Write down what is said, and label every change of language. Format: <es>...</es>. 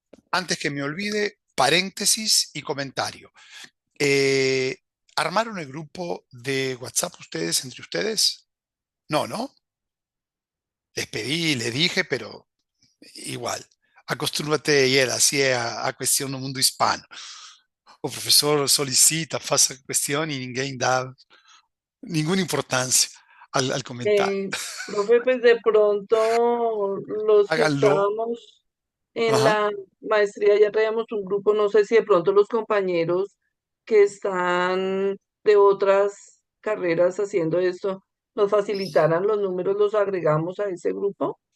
<es>Antes que me olvide, paréntesis y comentario. ¿Armaron el grupo de WhatsApp ustedes entre ustedes? No, ¿no? Les pedí, les dije, pero igual. Acostúmbrate, Yela, así a questão no mundo hispano.</es> <pt>O professor solicita, faça a questão e ninguém dá</pt> <es>ninguna importancia al comentario. Profe, pues de pronto los que Háganlo. estábamos en Ajá. la maestría ya traíamos un grupo, no sé si de pronto los compañeros que están de otras carreras haciendo esto nos facilitaran los números, los agregamos a ese grupo.</es>